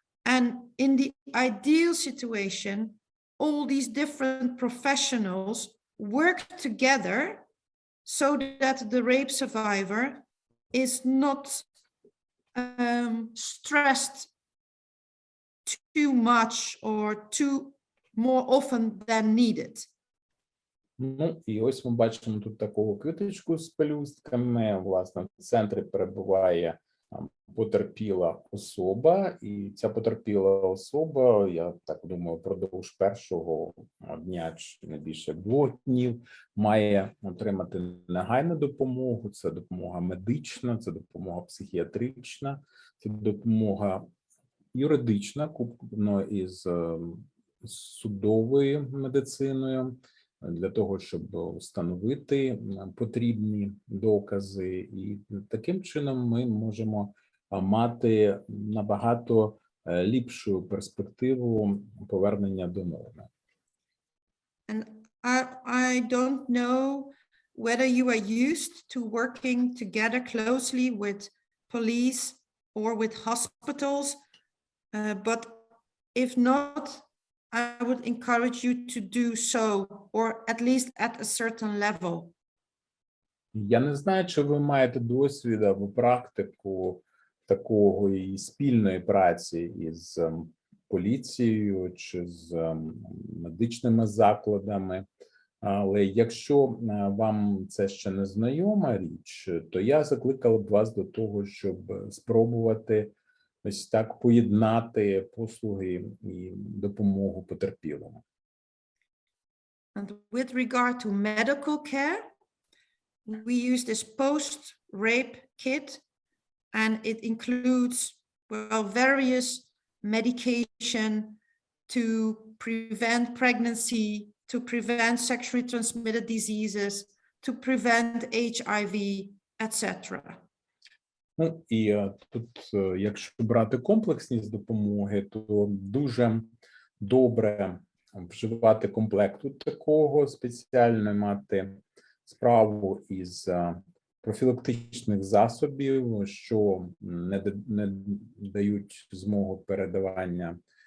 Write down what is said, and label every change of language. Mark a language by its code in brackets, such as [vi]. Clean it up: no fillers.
[en] And in the ideal situation, all these different professionals work together so that the rape survivor is not stressed too much or more often than needed. [uk] Ну, і ось ми бачимо тут таку квіточку з пелюстками. Власне, в центрі перебуває потерпіла особа, і ця потерпіла особа, я так думаю, впродовж першого дня чи не більше 2 днів має отримати негайну допомогу. Це допомога медична, це допомога психіатрична, це допомога юридична, куплена із судовою медициною, для того, щоб встановити потрібні докази. І таким чином ми можемо мати набагато ліпшу перспективу повернення до норми. [en] And I don't know whether you are used to working together closely with police or with hospitals, but if not, I would encourage you to do so, or at least at a certain level. [uk] Я не знаю, чи ви маєте досвід або практику такого і спільної праці із поліцією чи з медичними закладами, але якщо вам це ще не знайома річ, то я закликала б вас до того, щоб спробувати ось так поєднати послуги і допомогу потерпілому. [en] And with regard to medical care, we use this post-rape kit, and it includes, well, various medication to prevent pregnancy, to prevent sexually transmitted diseases, to prevent HIV, etc. [uk] Ну, і тут, якщо брати комплексність допомоги, то дуже добре вживати комплекту такого, спеціально мати справу із профілактичних засобів, що не дають змогу передавання